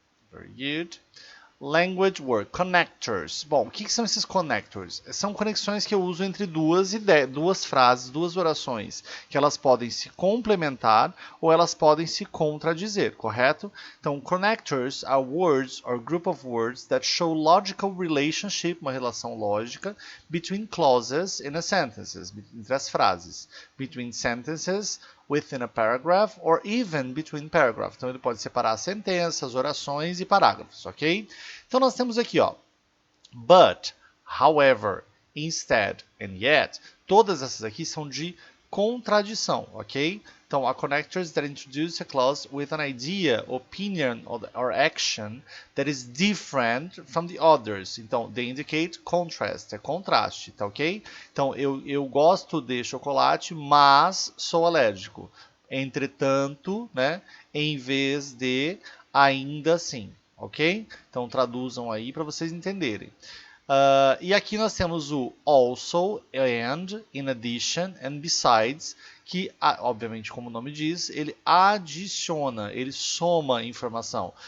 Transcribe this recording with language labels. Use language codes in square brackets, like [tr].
[en] Very good. Language word, connectors. [pt] Bom, o que são esses connectors? São conexões que eu uso entre duas frases, duas orações, que elas podem se complementar ou elas podem se contradizer, correto? [en] Então, connectors are words or group of words that show logical relationship, [pt] uma relação lógica, [en] between clauses in a sentences, [pt] entre as frases, [en] between sentences, within a paragraph, or even between paragraphs. [pt] Então ele pode separar sentenças, orações e parágrafos, ok? Então nós temos aqui, ó, [en] but, however, instead and yet. [pt] Todas essas aqui são de contradição, ok? [en] Então, are connectors that introduce a clause with an idea, opinion, or action that is different from the others. Então, they indicate contrast, [pt] é contraste, tá ok? Então, eu gosto de chocolate, mas sou alérgico. Entretanto, né, em vez de, ainda assim, ok? Então, traduzam aí para vocês entenderem. E aqui nós temos o [en] also, and, in addition, and besides, [pt] que, obviamente, como o nome diz, ele adiciona, ele soma informação.